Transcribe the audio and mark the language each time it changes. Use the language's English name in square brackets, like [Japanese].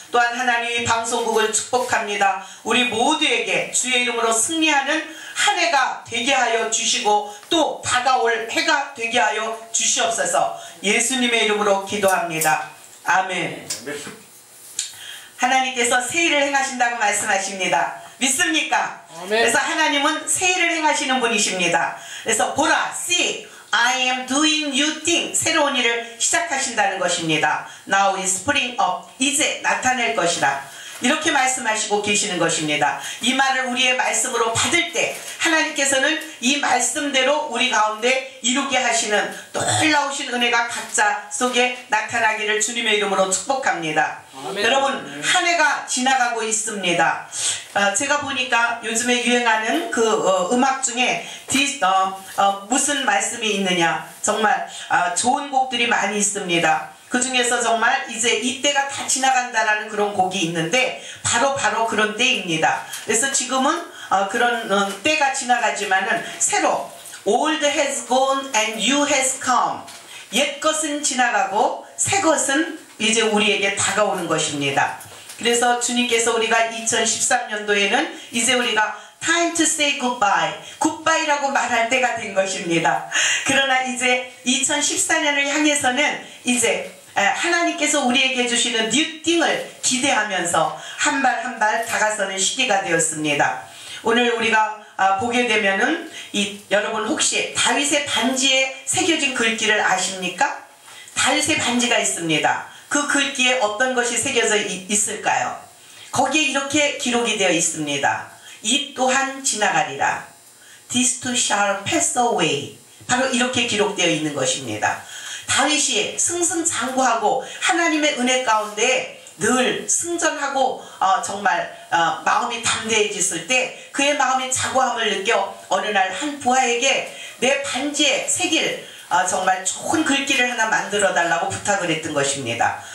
[Korean] 또한 하나님의 방송국을 축복합니다. 우리 모두에게 주의 이름으로 승리하는 한 해가 되게 하여 주시고 또 다가올 해가 되게 하여 주시옵소서. 예수님의 이름으로 기도합니다. 아멘. 하나님께서 새 일을 행하신다고 말씀하십니다. 믿습니까? 아멘. 그래서 하나님은 새 일을 행하시는 분이십니다. 그래서 보라, [English] see, I am doing new thing. [Korean] 새로운 일을 시작하신다는 것입니다. [English] Now is spring up. [Korean] 이제 나타낼 것이라. 이렇게 말씀하시고 계시는 것입니다. 이 말을 우리의 말씀으로 받을 때 하나님께서는 이 말씀대로 우리 가운데 이루게 하시는 놀라우신 은혜가 각자 속에 나타나기를 주님의 이름으로 축복합니다. 아멘. 여러분, 한 해가 지나가고 있습니다. 제가 보니까 요즘에 유행하는 그 음악 중에 무슨 말씀이 있느냐, 정말 좋은 곡들이 많이 있습니다. 그 중에서 정말 이제 이때가 다 지나간다라는 그런 곡이 있는데 바로 그런 때입니다. 그래서 지금은 그런 때가 지나가지만은 새로 [English] old has gone and new has come. [Korean] 옛 것은 지나가고 새 것은 이제 우리에게 다가오는 것입니다. 그래서 주님께서 우리가 2013년도에는 이제 우리가 [English] time to say goodbye, goodbye [Korean] 라고 말할 때가 된 것입니다. 그러나 이제 2014년을 향해서는 이제 하나님께서 우리에게 주시는 뉴띵을 기대하면서 한 발 한 발 다가서는 시기가 되었습니다. 오늘 우리가 보게 되면은 여러분 혹시 다윗의 반지에 새겨진 글귀를 아십니까? 다윗의 반지가 있습니다. 그 글귀에 어떤 것이 새겨져 있을까요? 거기에 이렇게 기록이 되어 있습니다. 이 또한 지나가리라. [English] This too shall pass away. [Korean] 바로 이렇게 기록되어 있는 것입니다. 다윗이 승승장구하고 하나님의 은혜 가운데 늘 승전하고 정말 마음이 담대해졌을 때 그의 마음의 자고함을 느껴 어느 날 한 부하에게 내 반지에 새길 정말 좋은 글귀를 하나 만들어 달라고 부탁을 했던 것입니다.